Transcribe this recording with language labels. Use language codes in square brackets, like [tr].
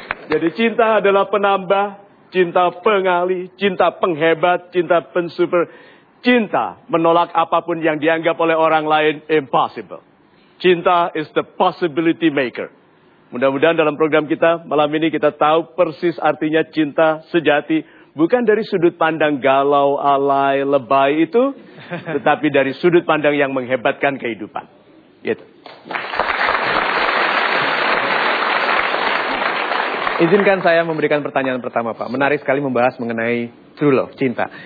[id] Jadi cinta adalah penambah, cinta pengalih, cinta penghebat, cinta pensuper. Cinta menolak apapun yang dianggap oleh orang lain impossible. [en] Cinta is the possibility maker. [id] Mudah-mudahan dalam program kita malam ini kita tahu persis artinya cinta sejati. Bukan dari sudut pandang galau, alay, lebay itu. Tetapi dari sudut pandang yang menghebatkan kehidupan. Gitu. Izinkan saya memberikan pertanyaan pertama, Pak. Menarik sekali membahas mengenai [en] true love, [id] cinta.